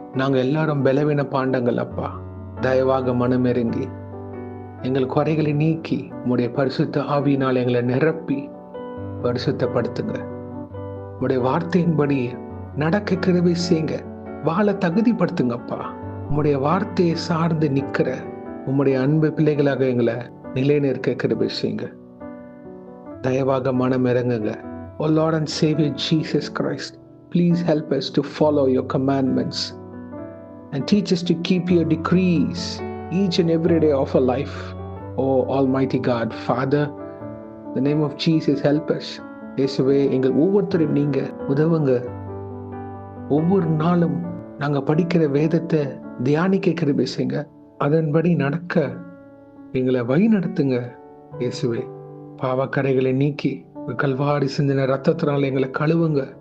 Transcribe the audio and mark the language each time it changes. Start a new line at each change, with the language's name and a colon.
Tamil: நாங்க எல்லாரும் பலவீன பாண்டங்கள் அப்பா. தயவாக மனமிறங்கி எங்கள் குறைகளை நீக்கி உம்முடைய பரிசுத்த ஆவியினால் எங்களை நிரப்பி பரிசுத்தப்படுத்துங்க. உம்முடைய வார்த்தையின்படி நடக்க கிருபை செய்யுங்க. வாழ தகுதிப்படுத்துங்கப்பா. உம்முடைய வார்த்தையை சார்ந்து நிக்கிற உம்முடைய அன்பு பிள்ளைகளாக எங்களை நிலைநிற்க கிருபை செய்யுங்க. தயவாக மனம் இறங்குங்க.
English: O Lord and Savior Jesus Christ, please help us to follow your commandments and teach us to keep your decrees each and every day of our life. Oh Almighty God, Father, in the name of Jesus, help us.
Tamil: இயேசுவே, எங்கள் ஒவ்வொருத்தரையும் நீங்க உதவுங்க. ஒவ்வொரு நாளும் நாங்க படிக்கிற வேதத்தை தியானிக்க கிருபை செய்யுங்க. அதன்படி நடக்க எங்களை வழி நடத்துங்க இயேசுவே. பாவக்கரைகளை நீக்கி கல்வாரி சிந்தின ரத்தத்தினால எங்களை கழுவுங்க.